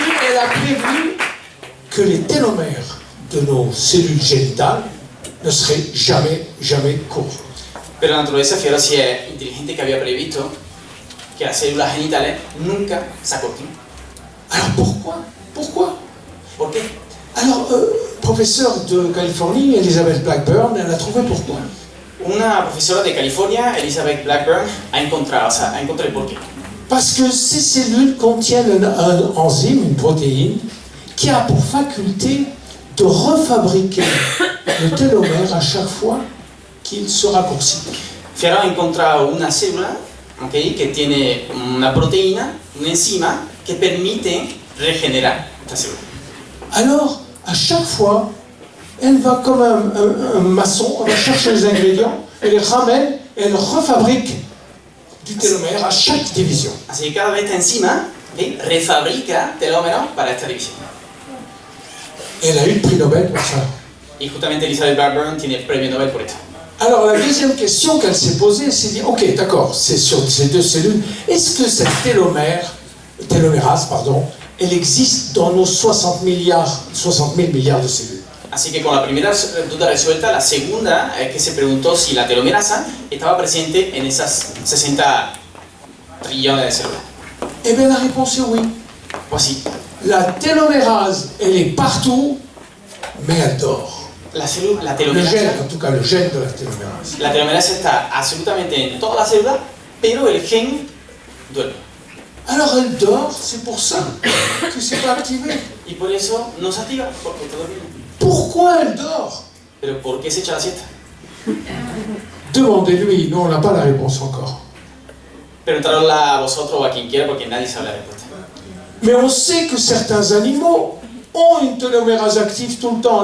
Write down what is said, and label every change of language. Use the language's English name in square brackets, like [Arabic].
[French] Elle a prévu que les télomères de nos cellules génitales ne seraient jamais courts. [Spanish] Pero la naturaleza, fijaros si es inteligente, que había previsto que las células genitales nunca se acorten. [French] Alors pourquoi? [Spanish] ¿Por qué? [French] Alors, professeure de Californie, Elizabeth Blackburn, elle a trouvé pourquoi. [Spanish] Una profesora de California, Elizabeth Blackburn, ha encontrado el porqué. [French] Parce que ces cellules contiennent un enzyme, une protéine, qui a pour faculté de refabriquer le télomère à chaque fois qu'il se raccourcit. [Spanish] Fijaros, ha encontrado una célula, ¿okay?, que tiene una proteína, una enzima, que permite regenerar esta célula. [French] Alors, à chaque fois, elle va comme un maçon, elle va chercher les ingrédients, elle les ramène, et elle refabrique du télomère à chaque division. [Spanish] Así que cada vez esta enzima, ¿okay?, refabrica telómeros para esta división. [French] Elle a eu le prix Nobel pour ça. [Spanish] Y justamente Elizabeth Blackburn tiene el premio Nobel por esto. [French] Alors la deuxième question qu'elle s'est posée, elle s'est dit, ok, d'accord, c'est sur ces deux cellules, est-ce que cette télomérase, elle existe dans nos 60 000 milliards de cellules? [Spanish] Así que con la primera duda resuelta, la segunda es que se preguntó si la telomerasa estaba presente en esas 60 trillones de células. [French] Eh bien la réponse est oui. [Spanish] Pues sí, [French] La télomérase, elle est partout, mais elle dort. [Spanish] la [French] Le [Spanish] telomerasa, [French] gène, en tout cas le gène de la télomérase. [Spanish] la telomerasa está absolutamente en todas las células, pero el gen duerme. [French] Alors elle dort, c'est pour ça que c'est pas activé. [Spanish] Y por eso no se activa, porque todo bien. [French] Pourquoi elle dort? [Spanish] Pero ¿por qué se echa la siesta? [French] Demandez-lui, nous on n'a pas la réponse encore. [Spanish] Preguntarosla a vosotros o a quien quiera porque nadie sabe la respuesta. [French] Mais on sait que certains animaux ont une télomérase active tout le temps.